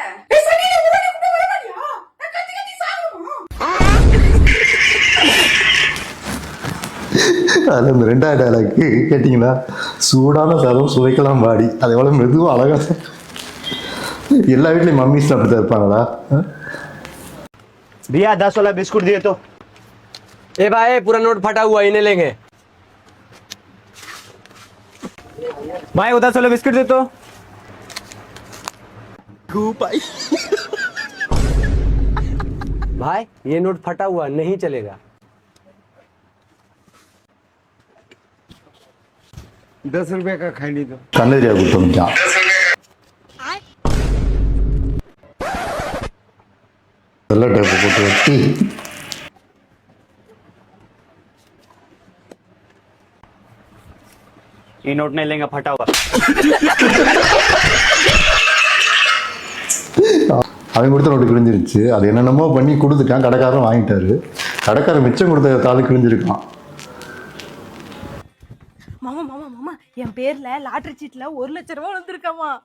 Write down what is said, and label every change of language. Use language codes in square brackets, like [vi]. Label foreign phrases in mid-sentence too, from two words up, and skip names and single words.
[ta] அது இந்த 2வது டைலாக்கு கேட்டிங்களா? சூடான சாதம் சுவைக்கலாம் வாடி. அது எவ்வளோ மெதுவாக அழகா. எல்லா வீட்லையும் மம்மிஸ் அப்படி தான் இருப்பாங்களா? [hi] भैया 10 वाला बिस्कुट दिए तो। ए भाई, पूरा नोट फटा हुआ इन्हें लेंगे। भाई 10 वाला बिस्कुट दे तो। भाई ये नोट फटा हुआ नहीं चलेगा। 10 रुपए का खाई नहीं तो [ta] கண்ணெதிரியா கொடுத்தோம். வெள்ளை டேப்பு போட்டு வெட்டி [hi] ये नोट नहीं लेंगे, फटा हुआ। [ta] அவன் கொடுத்த நோட்டு கிழிஞ்சிருச்சு. அது என்னென்னமோ பண்ணி கொடுத்துட்டான். கடைக்காரன் வாங்கிட்டாரு. கடைக்காரன் மிச்சம் கொடுத்த தாள் கிழிஞ்சிருக்கான். மாமா மாமா மாமா, என் பேர்ல லாட்டரி சீட்ல 1 லட்சம் ரூபாய் வந்திருக்காமா.